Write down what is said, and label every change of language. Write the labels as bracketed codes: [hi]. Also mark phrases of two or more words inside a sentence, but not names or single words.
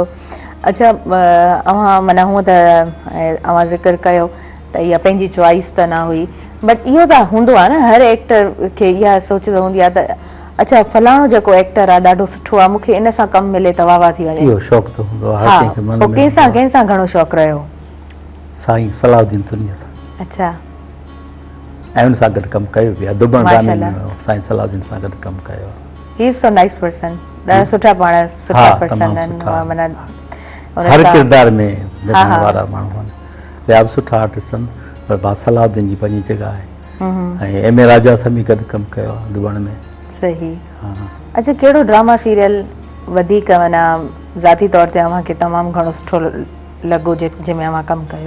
[sd] अच्छा, अव्हां माना हूअं त अव्हां ज़िक्र कयो त इहा पंहिंजी चॉइस त न हुई, बट इहो त हूंदो आहे न, हर एक्टर खे इहा सोच हूंदी आहे त अच्छा फलाणो जेको एक्टर आहे ॾाढो सुठो आहे, मूंखे इन सां कमु मिले त वाह वाह थी वञे। इहो शौक़ु त हूंदो आहे हर कंहिंखे मन में। कंहिंसां घणो शौक़ु रहियो? साईं सलाउद्दीन तुनिया सां। अच्छा, ऐं उन सां गॾु कमु कयो बि आहे, दुबण गाने में साईं सलाउद्दीन सां गॾु कमु कयो आहे। [en] He is so nice person, [sd] ॾाढा सुठा पाण सुठा पर्सन आहिनि, माना हर किरदार में निभाइण वारा माण्हू आहिनि, ॿिया बि सुठा आर्टिस्ट आहिनि, पर बा सलाउद्दीन जी पंहिंजी जॻह आहे। ऐं M.A. राजा सां बि गॾु कमु कयो आहे दुबण में। सही। अच्छा, कहिड़ो [en] drama serial [sd] वधीक माना ज़ाती तौर ते अव्हांखे तमामु घणो सुठो लॻो जंहिंमें अव्हां कमु कयो?